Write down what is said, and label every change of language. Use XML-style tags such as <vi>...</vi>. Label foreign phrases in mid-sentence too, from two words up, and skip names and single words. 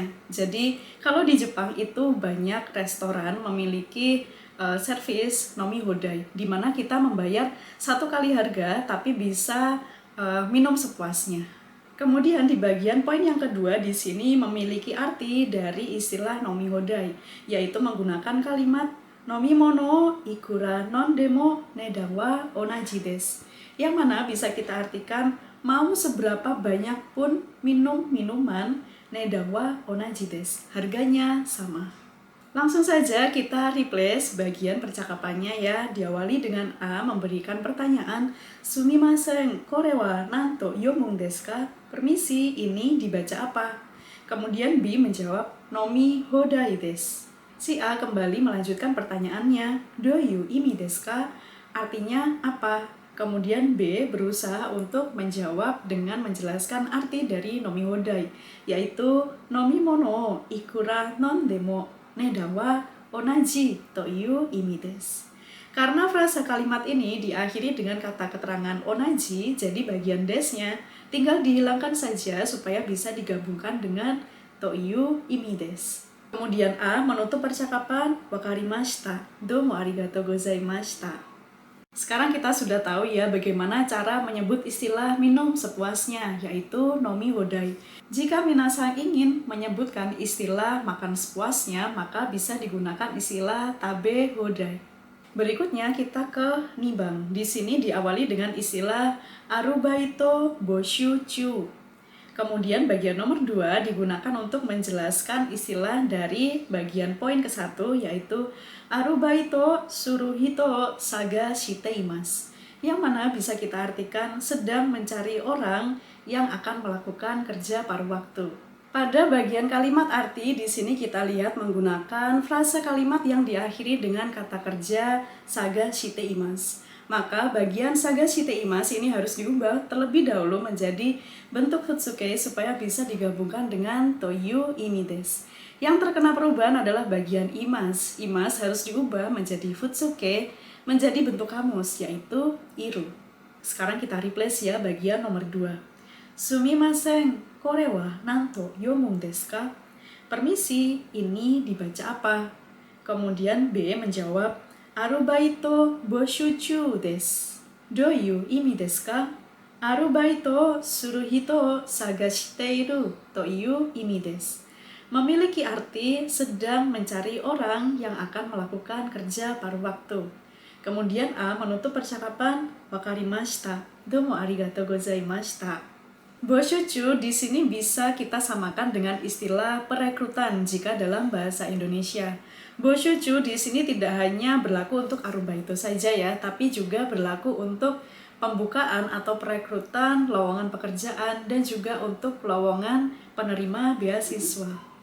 <id>Jadi kalau di Jepang itu banyak restoran memiliki servis</id> <ja>飲み放題,</ja> <id>di mana kita membayar satu kali harga tapi bisa minum sepuasnya. Kemudian di bagian poin yang kedua di sini memiliki arti dari istilah</id> <ja>飲み放題,</ja> <id>yaitu menggunakan kalimat</id> <ja>飲み物いくら飲んでも値段は同じです,</ja> <id>yang mana bisa kita artikan mau seberapa banyak pun minum minuman</id> <ja>値段は同じです,</ja> <id>harganya sama. Langsung saja kita replace bagian percakapannya ya. Diawali dengan A memberikan pertanyaan,</id> <ja>すみません、これは何と読むんですか?</ja> <id>Permisi, ini dibaca apa? Kemudian B menjawab,</id> <ja>飲み放題です.</ja> <id>Si A kembali melanjutkan pertanyaannya,</id> <ja>どういう意味ですか?</ja> <id>Artinya apa? Kemudian B berusaha untuk menjawab dengan menjelaskan arti dari</id> <ja>飲み放題,</ja> <id>yaitu</id> <ja>飲み物いくら飲んでも値段は同じという意味です.</ja> <id>Karena frasa kalimat ini diakhiri dengan kata keterangan onaji, jadi bagian desnya tinggal dihilangkan saja supaya bisa digabungkan dengan</id> <ja>という意味です.</ja> <id>Kemudian A menutup percakapan,</id> <ja>わかりました、どうもありがとうございました.</ja> <id>Sekarang kita sudah tahu ya bagaimana cara menyebut istilah minum sepuasnya, yaitu</id> <ja>飲み放題.</ja> <id>Jika minasan ingin menyebutkan istilah makan sepuasnya, maka bisa digunakan istilah</id> <ja>食べ放題.</ja> <id>Berikutnya kita ke nibang. Di sini diawali dengan istilah</id> <ja>アルバイト募集中.</ja> <id>Kemudian bagian nomor 2 digunakan untuk menjelaskan istilah dari bagian poin ke-1, yaitu</id> <ja>アルバイトする人探しています,</ja> <id>yang mana bisa kita artikan sedang mencari orang yang akan melakukan kerja paruh waktu. Pada bagian kalimat arti di sini kita lihat menggunakan frasa kalimat yang diakhiri dengan kata kerja</id> <ja>探しています.</ja> <id>Maka bagian</id> <ja>探しています</ja> <id>ini harus diubah terlebih dahulu menjadi bentuk futsuke supaya bisa digabungkan dengan</id> <ja>という意味です.</ja> <id>Yang terkena perubahan adalah bagian imas. Imas harus diubah menjadi futsuke menjadi bentuk kamus yaitu iru. Sekarang kita replace ya bagian nomor 2.</id> <ja>すみません、これは何と読むんですか?</ja> <id>Permisi, ini dibaca apa? Kemudian B menjawab,</id> <ja>アルバイト募集中です. どういう意味ですか？アルバイトする人探しているという意味です.</ja> <id>Memiliki arti sedang mencari orang yang akan melakukan kerja paruh waktu. Kemudian A menutup percakapan,</id> <ja>わかりました、どうもありがとうございました.</ja> <id>Boshuchu di sini bisa kita samakan dengan istilah perekrutan jika dalam bahasa Indonesia. Boshuchu di sini tidak hanya berlaku untuk arubaito saja ya, tapi juga berlaku untuk pembukaan atau perekrutan lowongan pekerjaan dan juga untuk lowongan penerima beasiswa.</id>